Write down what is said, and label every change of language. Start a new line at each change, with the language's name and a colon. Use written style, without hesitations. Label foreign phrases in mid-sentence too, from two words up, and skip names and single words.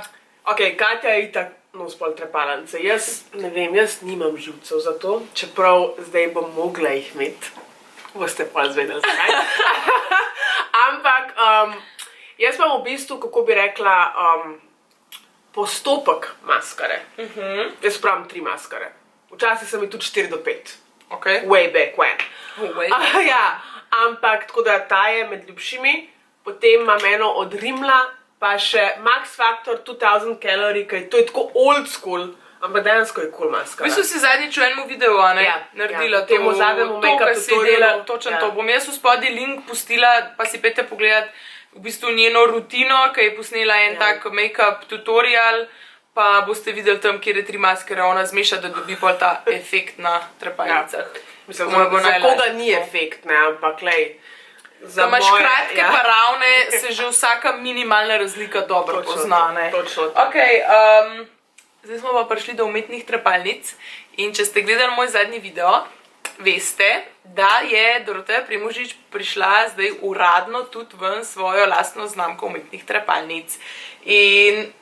Slovenian: Ok, Katja je itak nos pol trepalnice. Jaz ne vem, jaz nimam živcev za to, čeprav zdaj bom mogla jih imeti. Boste pa zvedeli zakaj. Ampak, jaz imam v bistvu, kako bi rekla, postopek maskare. Jaz pravim 3 maskare. Včasih sem jih tudi 4 do 5.
English: Way back when.
Slovenian: Ampak, tako da ta je med ljubšimi. Potem imam eno od Rimla, pa še Max Factor 2000 Calorie, ki to je tako
English: old school,
Slovenian: ampak dejansko je cool maskara. V bistvu si zadnjič v enem videu naredila temu zadnjemu
English: make-up tutorialu.
Slovenian: Točno to. Bom jaz v spodaj link pustila, pa si pete pogledat v bistvu njeno rutino, ki je posnela en tak
English: make-up tutorial,
Slovenian: pa boste videli tam, kjer je 3 maskare ona zmeša, da dobi pol ta efekt na trepalnicah. Mislim, za koga ni efekt, ne, ampak lej. Da imaš kratke pa ravne, se že vsaka minimalna razlika dobro pozna, ne. Točno. Ok, zdaj smo pa prišli do umetnih trepalnic in če ste gledali moj zadnji video, veste, da je Doroteja Primožič prišla zdaj uradno tudi ven svojo lastno znamko umetnih trepalnic.